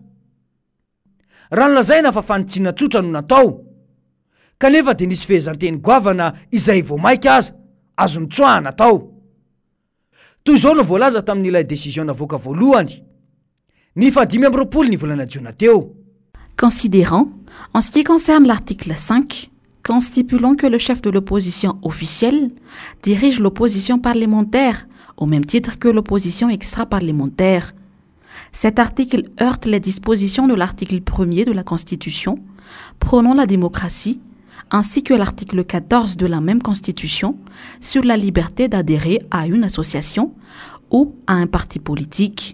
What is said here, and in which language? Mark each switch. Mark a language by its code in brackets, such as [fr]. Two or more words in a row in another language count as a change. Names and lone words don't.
[mg] Raha nolazaina fa fanitsiana tsotra no natao kanefa dia nisy fehezanteny goavana izay vao maika aza azo nitsoahana tao. Toy izao no voalaza tamin'ilay décision navoaka voalohany ny 5 ny volana Jiona teo. [fr] Considérant, en ce qui concerne l'article 5, qu'en stipulant que le chef de l'opposition officielle dirige l'opposition parlementaire au même titre que l'opposition extra-parlementaire. Cet article heurte les dispositions de l'article 1er de la Constitution, prônant la démocratie, ainsi que l'article 14 de la même Constitution sur la liberté d'adhérer à une association ou à un parti politique.